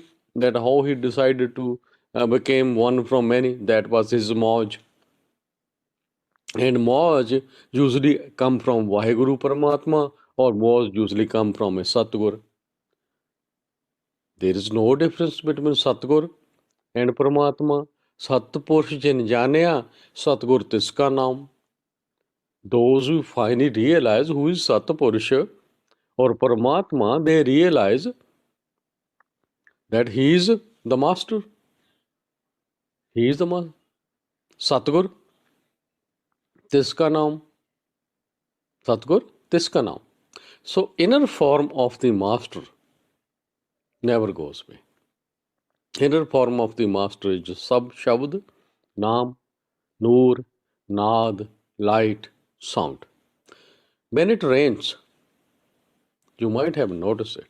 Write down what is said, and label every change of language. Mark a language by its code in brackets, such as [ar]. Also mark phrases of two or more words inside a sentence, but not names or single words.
[en] That how he decided to became one from many. That was his Moj. And Moj usually come from Vaheguru Paramatma or Moj usually come from a Satgur. There is no difference between Satgur and Paramatma. [pa] ਸਤਿਪੁਰਖ ਜਿਨ ਜਾਣਿਆ, ਸਤਿਗੁਰ ਤਿਸਕਾ ਨਾਮ. [en] Those who finally realize who is Satpurush or Paramatma, they realize that he is the master, he is the master. [pa] ਸਤਿਗੁਰ, ਤਿਸਕਾ ਨਾਮ, ਸਤਿਗੁਰ, ਤਿਸਕਾ ਨਾਮ. [en] So inner form of the master never goes away. Inner form of the master is [pa] ਸਬ ਸ਼ਬਦ, ਨਾਮ, ਨੂਰ, ਨਾਦ, [en] light, sound. When it rains, you might have noticed it.